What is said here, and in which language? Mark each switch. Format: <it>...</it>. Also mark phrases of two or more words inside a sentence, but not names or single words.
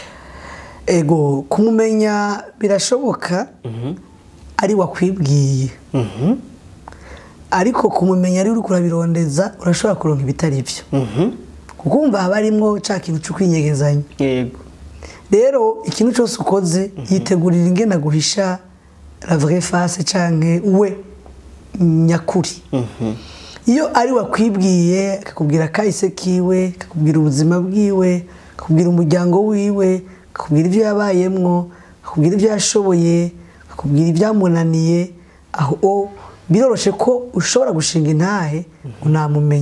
<rn>ego kumumenya birashoboka ari wakwibwiye ariko kumumenya ari uri kurabirondeza urashobora kuronka ibitari byo kukumva habarimwo ca kintu cyo kwinyegezanya. Yego rero ikintu cyose ukoze yitegurira ingena guhisha</rn> <fr>la vraie face</fr> <rn>canke we nyakuri. Iyo ari wakwibwiye akakubwira kahise kiwe akakubwira ubuzima bwiwe akakubwira umuryango wiwe akakubwira ibyo yabayemwo akakubwira ibyo yashoboye akakubwira ibyamunaniye aho biroroshe ko ushobora gushinga intahe unamumenye.</rn>